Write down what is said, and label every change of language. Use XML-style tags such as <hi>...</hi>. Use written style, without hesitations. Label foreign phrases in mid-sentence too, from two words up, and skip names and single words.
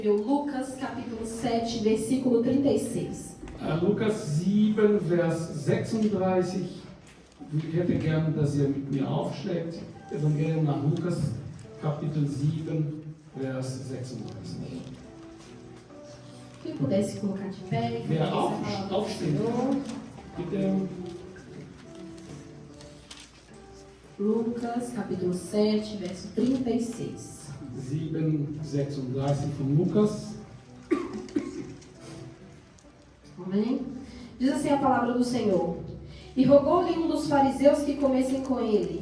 <pt>Lucas capítulo 7, versículo 36.</pt> <de>Lukas 7, Vers 36. Ich hätte gern, dass ihr mit mir aufschlägt. Evangelium nach Lukas, Kapitel 7, Vers 36.</de> <pt>Quem pudesse colocar de pé, que</pt> <de>Wer</de> <pt>pudesse</pt> <de>aufsteht, bitte.</de> <pt>Lucas capítulo 7, verso 36.</pt> <de>7,36 von Lukas.</de> <pt>Amém? Diz assim a palavra do Senhor. E rogou-lhe um dos fariseus que comessem com ele.</pt>